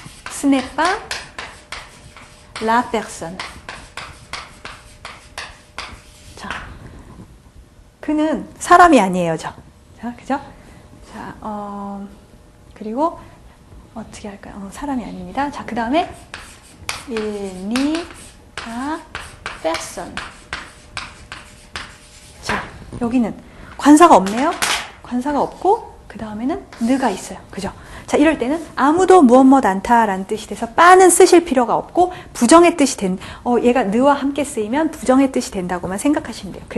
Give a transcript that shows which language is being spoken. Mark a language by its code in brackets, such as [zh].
[fr] Ce n'est pas la personne. [ko] 자, 그는 사람이 아니에요, 자, 그죠? 자, 그리고 어떻게 할까요? 사람이 아닙니다. 자, 그 다음에 [fr] il n'y a personne. [ko] 자, 여기는 관사가 없네요. 관사가 없고 그 다음에는 느가 있어요. 그죠? 자, 이럴 때는 아무도 무엇 않다라는 뜻이 돼서 빠는 쓰실 필요가 없고 부정의 뜻이 얘가 느와 함께 쓰이면 부정의 뜻이 된다고만 생각하시면 돼요.